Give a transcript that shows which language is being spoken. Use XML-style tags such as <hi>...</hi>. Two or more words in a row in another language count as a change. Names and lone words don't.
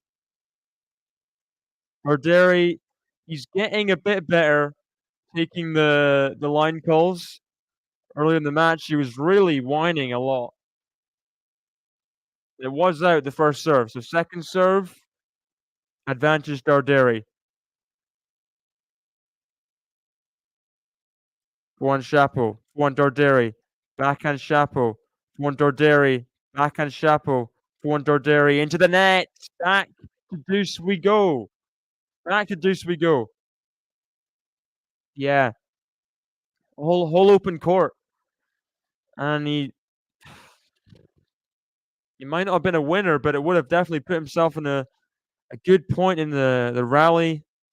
<en>Darderi, he's getting a bit better taking the line calls. Early in the match, he was really whining a lot. It was out the first serve. So second serve, advantage Darderi. One Shapo, one Darderi, backhand Shapo, one Darderi, backhand Shapo, one Darderi into the net. Back to deuce we go. Back to deuce we go. Yeah. Whole open court. And he might not have been a winner, but it would have definitely put himself in a good point in the rally.</en>